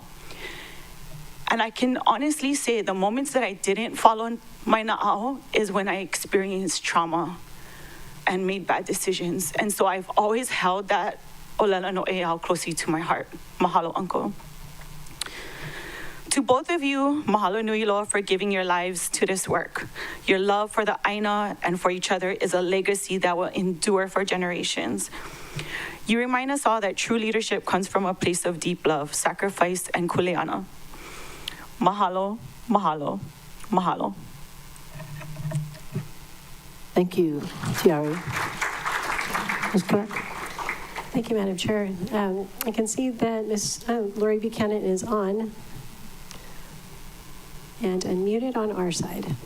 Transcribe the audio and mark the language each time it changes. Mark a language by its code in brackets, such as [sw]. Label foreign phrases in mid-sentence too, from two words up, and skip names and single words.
[en] And I can honestly say the moments that I didn't follow my na'au is when I experienced trauma and made bad decisions. And so I've always held that [haw] olela no eau [en] closely to my heart. Mahalo, Uncle. To both of you, [haw] mahalo nui loa [en] for giving your lives to this work. Your love for the Aina and for each other is a legacy that will endure for generations. You remind us all that true leadership comes from a place of deep love, sacrifice, and kuleana. [haw] Mahalo, mahalo, mahalo. [en] Thank you, Tiari. Ms. Clark? Thank you, Madam Chair. I can see that Ms. Lori Buchanan is on and unmuted on our side.